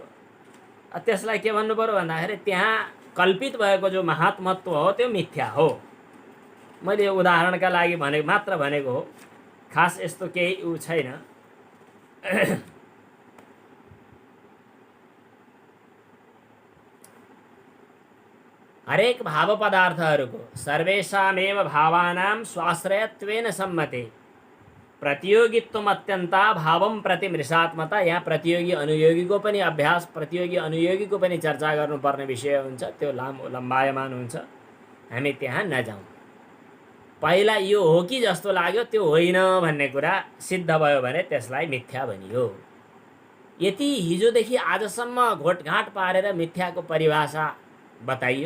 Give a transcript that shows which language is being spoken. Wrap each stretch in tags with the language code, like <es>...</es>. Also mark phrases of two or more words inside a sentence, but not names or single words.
<ne>अब त्यसलाई के भन्नु पर्यो भन्दाखेरि त्यहाँ कल्पित भएको जो महात्मत्व हो त्यो मिथ्या हो। मैले यो उदाहरणका लागि मात्र भनेको हो, खास यस्तो केही उ छैन। हरेक भाव पदार्थहरूको</ne> <sa>सर्वेषामेव भावानां स्वाश्रयत्वेन सम्मते प्रतियोगित्वम अत्यन्ता भावम प्रति मृषात्मता।</sa> <ne>यहाँ प्रतियोगी अनुयोगीको पनि अभ्यास, प्रतियोगी अनुयोगीको पनि चर्चा गर्नुपर्ने विषय हुन्छ। त्यो लम्बायमान हुन्छ, हामी त्यहाँ नजाउँ। पहिला यो हो कि जस्तो लाग्यो, त्यो होइन भन्ने कुरा सिद्ध भयो भने त्यसलाई मिथ्या भनियो। यति हिजोदेखि आजसम्म घोटघाट पारेर मिथ्याको परिभाषा बताइयो।</ne>